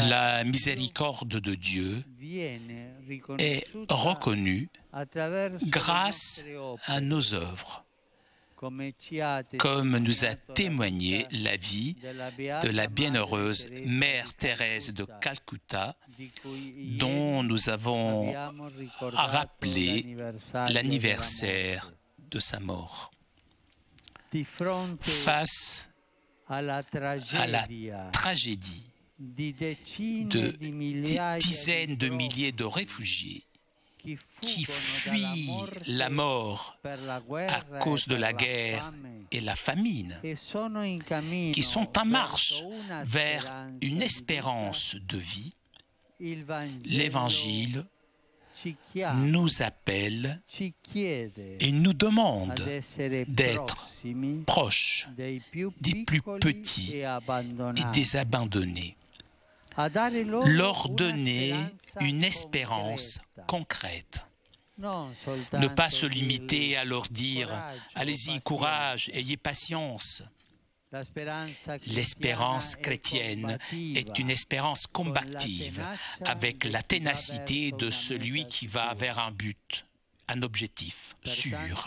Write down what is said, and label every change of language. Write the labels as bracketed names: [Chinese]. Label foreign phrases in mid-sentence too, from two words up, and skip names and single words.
[French] La miséricorde de Dieu [Italian] viene [French] est [Italian] riconosciuta [French] reconnue [Italian] attraverso le [French] grâce [Italian] nostre opere, [French] à nos œuvres, [Italian] come ci ha [French] comme nous a [Italian] testimoniato [French] témoigné [Italian] la [French] la vie [Italian] della [French] de [Italian] beata [French] la [Italian] Madre [French] bienheureuse [Italian] Teresa [French] Mère [Italian] di [French] Thérèse de [Italian] Calcutta, [French] Calcutta, [Italian] di cui [French] dont [Italian] ieri [French] nous avons [Italian] abbiamo ricordato [French] rappelé [Italian] l'anniversario [French] l'anniversaire [Italian] della morte. [French] de sa mort. [Italian] Di fronte [French] Face [Italian] alla [French] à la [Italian] tragedia [French] tragédie [Italian] di decine [French] de [Italian] di [French] des [Italian] migliaia [French] dizaines de [Italian] di [French] milliers de réfugiés qui [Italian] fuggono dalla [French] fuient la mort [Italian] per la [French] à [Italian] guerra [French] cause [Italian] e [French] de [Italian] per [French] la [Italian] la [French] guerre [Italian] fame, [French] et la famine, [Italian] e sono in cammino [French] qui sont en marche [Italian] verso una [French] vers [Italian] speranza [French] une [Italian] di [French] espérance de vie, [Italian] vita, il Vangelo [French] l'Évangile [Italian] ci chiama, [French] nous appelle [Italian] ci chiede [French] et nous [Italian] ad [French] demande [Italian] essere [French] d'être [Italian] prossimi [French] proches [Italian] dei più [French] des plus [Italian] piccoli [French] petits [Italian] e [French] et [Italian] abbandonati, [French] des abandonnés, [Italian] a dare loro [French] leur [Italian] una [French] donner [Italian] speranza [French] une espérance [Italian] concreta. [French] concrète. [Italian] Non [French] Ne pas [Italian] soltanto [French] se limiter [Italian] dirgli [French] à leur dire [Italian] coraggio, [French] « Allez-y, [Italian] pazienza. [French] courage, ayez patience ». [Italian] La speranza [French] L'espérance [Italian] cristiana [French] chrétienne est une espérance combative, avec la ténacité de celui qui va vers un but, un objectif sûr.